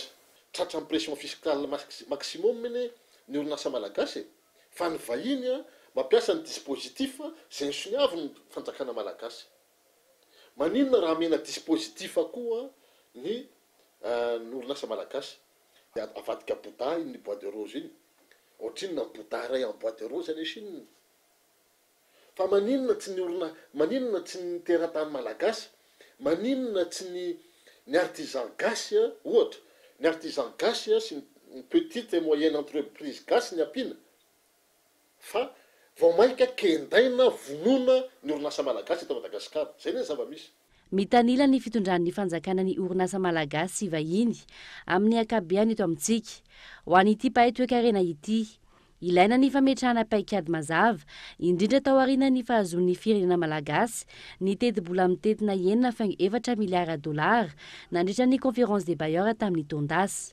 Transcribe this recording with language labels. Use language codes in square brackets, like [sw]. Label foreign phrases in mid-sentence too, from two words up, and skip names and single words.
[mg] Tratra [fr] pression fiscale maximum [mg] ny orinasa malagasy fa ny vahiny mampiasa ny dispositif zay soniavy ny fanjakana malagasy. Maninona raha mena dispositif koa ny orinasa malagasy avadika bouda ny [fr] bois de rose [mg] iny ohatrinona ny bouda ray [fr] en bois de rose [mg] any sininy. Fa maninona tsy ny teratany malagasy, maninona tsy ny artisan gasy ohatra ny artisan gasy sy ny [fr] petite et moyenne entreprise [mg] gasy ny ampina fa vao mainka kendaina vonona ny orinasa malagasy eto Madagasikara. Zay ny zava-misy. Mitanila ny fitondran'ny fanjakana ny orinasa malagasy vahiny amin'ny akabeany eto amintsika. Ho an'ity Pahay Toekarena ity, ilaina ny fametrahana paikady mazava indrindra tao aoriana ny fahazoan'ny firenena malagasy ny teti-bola mitetina $4 miliara nandritra ny [fr] conférence des bailleurs [mg] tamin'ny Tondasy.